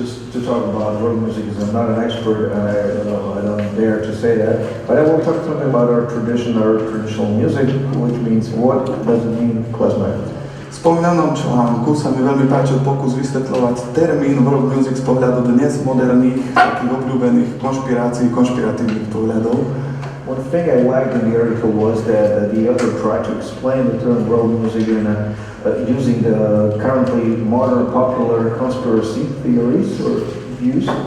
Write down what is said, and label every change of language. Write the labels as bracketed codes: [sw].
[en] To talk about world music, because I'm not an expert and I don't dare to say that, but I will talk something about our tradition, our traditional music, which means what does it mean klezmer. [sk] V spomínanom článku sa mi veľmi páčil pokus vysvetľovať termín world music z pohľadu dnes moderných, takých obľúbených konšpiratívnych pohľadov. [en] One thing I liked in the article was that the author tried to explain the term world music in using the currently modern popular conspiracy theories or views.